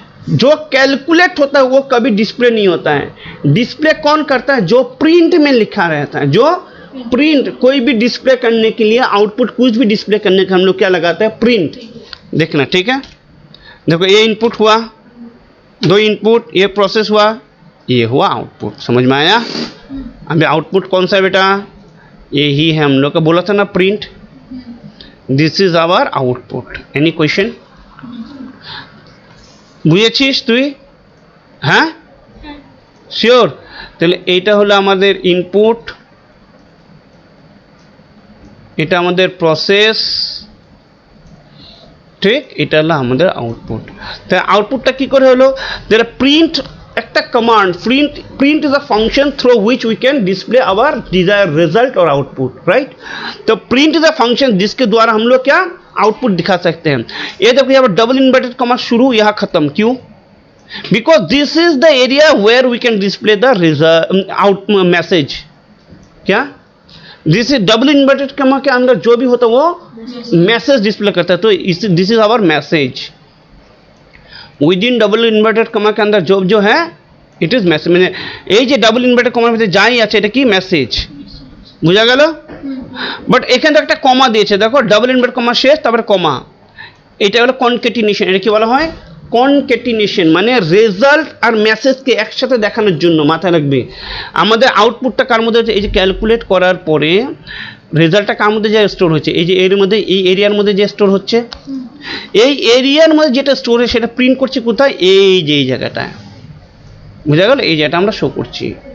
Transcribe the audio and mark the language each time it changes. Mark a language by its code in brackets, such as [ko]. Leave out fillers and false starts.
[hi] जो कैलकुलेट होता है वो कभी डिस्प्ले नहीं होता है। डिस्प्ले कौन करता है, जो प्रिंट में लिखा रहता है, जो प्रिंट, कोई भी डिस्प्ले करने के लिए, आउटपुट कुछ भी डिस्प्ले करने का हम लोग क्या लगाते हैं, प्रिंट। देखना, ठीक है। देखो ये इनपुट हुआ, 2 इनपुट, ये प्रोसेस हुआ, ये हुआ आउटपुट। समझ में आया। अभी आउटपुट कौन सा है बेटा, यही है हम लोग का, बोला था ना print, this is our output. [en] any question, [bn] বুঝেছিস তুই, হ্যাঁ, শিওর। তাহলে এইটা হলো আমাদের ইনপুট, এটা আমাদের প্রসেস, ঠিক, এটা হলো আমাদের আউটপুট। তাই আউটপুটটা কি করে হলো, যেটা প্রিন্ট একটা command, [en] Print is a function through which we can display our desire result और output, right. [hi] तो [en] print is a function [hi] जिसके द्वारा हम लोग क्या आउटपुट दिखा सकते हैं। ये देखो यहाँ पर डबल इन्वर्टेड कॉमा शुरू, यहाँ खत्म, क्यों? [en] Because this is the area where we can display the result out message. [hi] क्या this is double inverted comma के अंदर जो भी होता है वो मैसेज डिस्प्ले करता है। तो [en] This is our message. [hi] With in double inverted comma के अंदर जो है [en] it is message, [hi] मैंने ये डबल इन्वर्टेड कॉमा में [bn] যাই আছে এটা কি মেসেজ, বুঝা গেল। বাট এখানে একটা কমা দিয়েছে, দেখো ডবল ইনভার্টেড কমা শেষ, তারপরে কমা, এটা হলো কনকেটিনেশন। এটা কি বলা হয়? কনকেটিনেশন, মানে রেজাল্ট আর মেসেজকে একসাথে দেখানোর জন্য। মাথায় রাখবে আমাদের আউটপুটটা কার মধ্যে হচ্ছে, এই যে ক্যালকুলেট করার পরে রেজাল্টটা কার মধ্যে যায় স্টোর হচ্ছে, এই যে এর মধ্যে, এই এরিয়ার মধ্যে যে স্টোর হচ্ছে, এই এরিয়ার মধ্যে যেটা স্টোর হয় সেটা প্রিন্ট করছে কোথায়, এই যে এই জায়গাটায়, বুঝা গেল, এই জায়গাটা আমরা শো করছি।